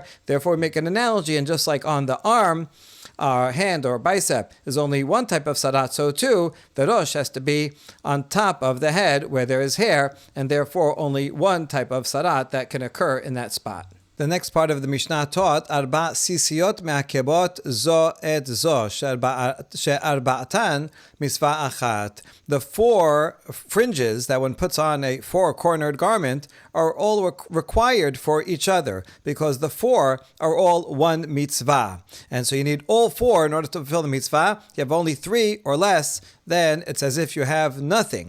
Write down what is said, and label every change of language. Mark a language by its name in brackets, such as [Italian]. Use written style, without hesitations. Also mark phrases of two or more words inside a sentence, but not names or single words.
[English] Therefore, we make an analogy, and just like on the arm, our hand or bicep is only one type of sarat, so too the rosh has to be on top of the head where there is hair, and therefore only one type of sarat that can occur in that spot. The next part of the Mishnah taught, [Hebrew] ארבע ציציות מעכבות זו את זו, שארבעתן מצוה אחת. [English] The four fringes that one puts on a four-cornered garment are all required for each other, because the four are all one mitzvah. And so you need all four in order to fulfill the mitzvah. You have only three or less, then it's as if you have nothing.